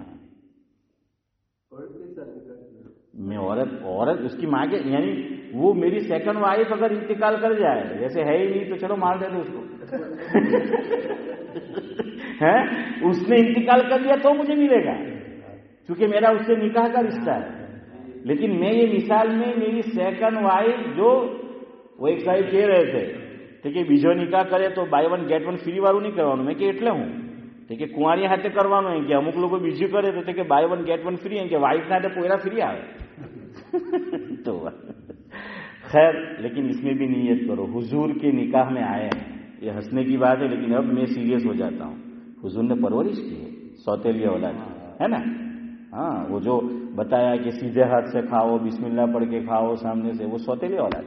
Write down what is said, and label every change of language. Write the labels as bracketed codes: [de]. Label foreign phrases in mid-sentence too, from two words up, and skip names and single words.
[ur] میں عورت اس کی ماں کے، یعنی وہ میری [en] second wife [ur] اگر انتقال کر جائے، جیسے ہے ہی نہیں تو چلو مار دے دو اس کو اس نے انتقال کر دیا تو مجھے ملے گا، کیونکہ میرا اس سے نکاح کا رشتہ ہے۔ لیکن میں یہ مثال میں میری [en] second wife, [ur] جو وہ ایک صاحب کہہ رہے تھے کہ [gu] બીજો નિકાહ કરે તો [en] buy 1 get 1 free [gu] વાળું નહીં કરવાનું, મેં કે એટલે હું કે કુંવારી હાથે કરવાનું એમ કે અમુક લોકો બીજું કરે તો કે [en] buy 1 get 1 free [gu] એમ કે વાઇફ ના હાથે પોયરા ફ્રી આવે [ur] تو خیر، لیکن اس میں بھی نیت کرو، حضور کے نکاح میں آئے ہیں، یہ ہنسنے کی بات ہے لیکن اب میں سیریس ہو جاتا ہوں۔ حضور نے پرورش کی ہے سوتیلی اولاد ہے نا، ہاں، وہ جو بتایا کہ سیدھے ہاتھ سے کھاؤ، بسم اللہ پڑھ کے کھاؤ سامنے سے، وہ سوتیلی اولاد۔